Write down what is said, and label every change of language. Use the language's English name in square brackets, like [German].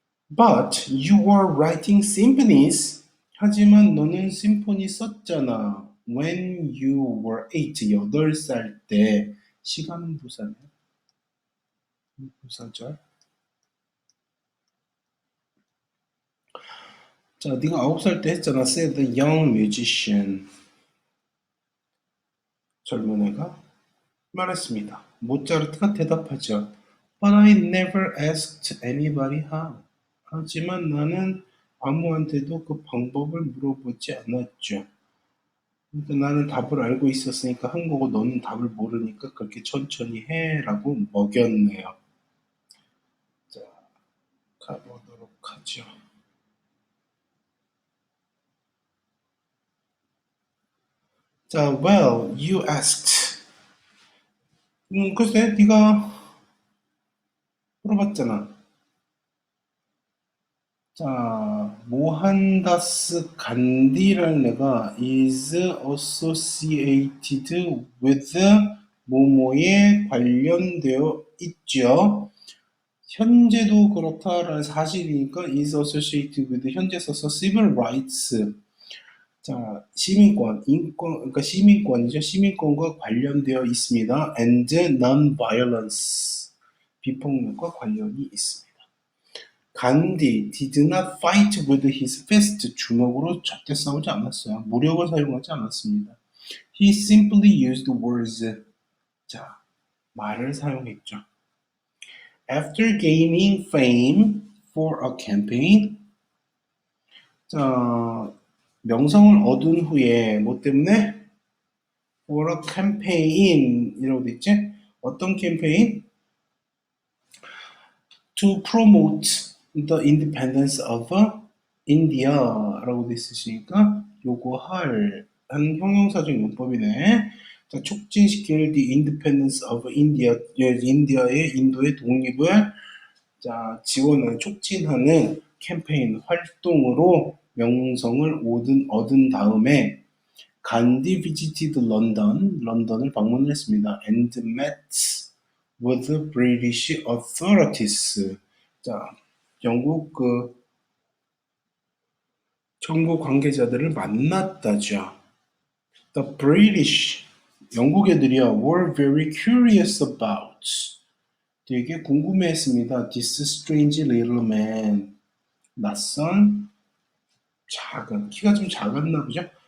[English] But you were writing symphonies. [Korean] 하지만 너는 심포니 썼잖아. [English] When you were [Korean] 8살 때. 시간 부사네. 부사절. 자, 네가 9살 때 했잖아. [English] said the young musician. [Korean] 젊은 애가 말했습니다. 모차르트가 대답하죠. [English] But I never asked anybody how. [Korean] 하지만 나는 아무한테도 그 방법을 물어보지 않았죠. 그러니까 나는 답을 알고 있었으니까 한 거고 너는 답을 모르니까 그렇게 천천히 해라고 먹였네요. 자, 가보도록 하죠. 자, [English] well, you asked. [Korean] 글쎄, 네가 물어봤잖아. 자, 모한다스 간디라는 애가 [English] is associated with [Korean] 뭐뭐에 관련되어 있죠. 현재도 그렇다라는 사실이니까 [English] is associated with [Korean] 현재 써서 [English] civil rights. [Korean] 자, 시민권, 인권, 그러니까 시민권이죠. 시민권과 관련되어 있습니다. [English] and non-violence. [Korean] 비폭력과 관련이 있습니다. [English] 간디 did not fight with his fist. [Korean] 주먹으로 절대 싸우지 않았어요. 무력을 사용하지 않았습니다. [English] He simply used words. [Korean] 자, 말을 사용했죠. [English] After gaining fame for a campaign. [Korean] 자, 명성을 얻은 후에 뭐 때문에? [English] for a campaign [Korean] 이라고 돼 있지? 어떤 캠페인? [English] To promote the independence of India [Korean] 라고 돼 있으시니까 요거 할 한 형용사적 용법이네. 자, 촉진시킬 [English] the independence of India, [Korean] 인디아의 인도의 독립을 자, 지원하는 촉진하는 캠페인 활동으로 명성을 얻은 다음에 간디 [English] visited London, [Korean] 런던을 방문을 했습니다. [English] and met with the British authorities. [Korean] 자, 영국 그 정부 관계자들을 만났다죠. [English] The British, [Korean] 영국 애들이요, [English] were very curious about. [Korean] 되게 궁금해했습니다. [English] This strange little man. [Korean] 낯선, 작은, 키가 좀 작았나 보죠?